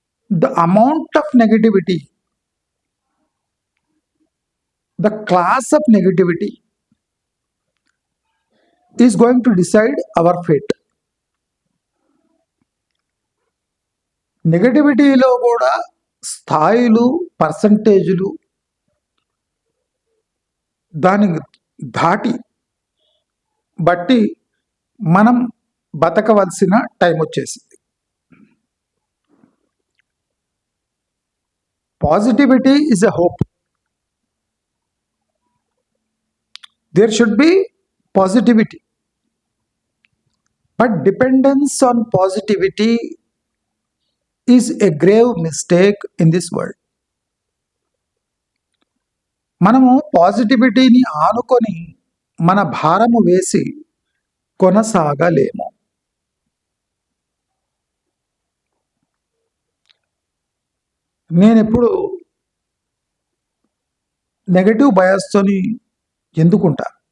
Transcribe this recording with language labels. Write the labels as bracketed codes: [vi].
[en] The amount of negativity, the class of negativity is going to decide our fate. [te] నెగటివిటీలో కూడా స్థాయిలు, పర్సంటేజీలు, దానికి దాటి బట్టి మనం బతకవలసిన టైం వచ్చేసింది. [en] Positivity is a hope. There should be positivity. But dependence on positivity is a grave mistake in this world. [te] మనము పాజిటివిటీని ఆనుకొని మన భారము వేసి కొనసాగలేము. నేనెప్పుడు నెగటివ్ బయాస్తోని ఎందుకుంటా?